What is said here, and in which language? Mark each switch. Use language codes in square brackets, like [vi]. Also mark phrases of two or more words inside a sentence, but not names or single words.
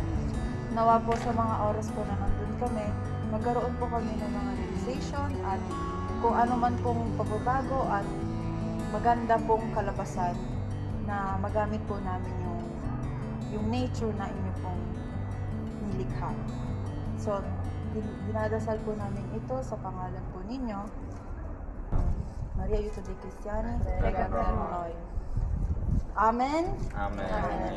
[tl] Nawa po sa mga oras po na nandun kami, magkaroon po kami ng mga realization at kung ano man pong pagbabago at maganda pong kalabasan na magamit po namin yung nature na inyo pong nilikha. So, dinadasal po namin ito sa pangalan po ninyo. [it] Maria Aiuto dei Cristiani, prega per noi. [tl] Amen. Amen. Amen.